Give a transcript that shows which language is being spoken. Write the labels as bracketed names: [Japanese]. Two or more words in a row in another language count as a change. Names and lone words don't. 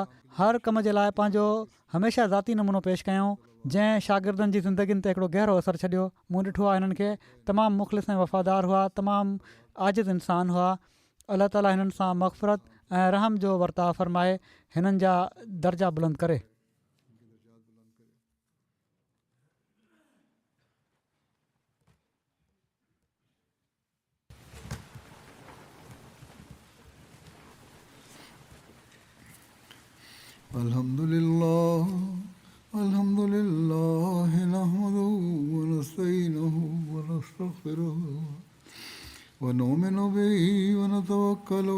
[Sindhi] हर कम जे लाइ पंहिंजो हमेशह ज़ाती नमूनो पेश कयऊं, जंहिं शागिर्दनि जी ज़िंदगियुनि ते हिकिड़ो गहरो असरु छॾियो। मूं ॾिठो आहे हिननि खे तमामु मुख़लिस ऐं वफ़ादार हुआ, तमामु आजिज़ इंसान हुआ। अलाह ताला हिननि सां मग़फ़िरत ऐं रहम जो वर्ताव फ़रमाए, हिननि जा दर्जा बुलंद करे। [Arabic] الحمد لله الحمد لله نحمده ونستعينه ونستغفره ونؤمن به ونتوكل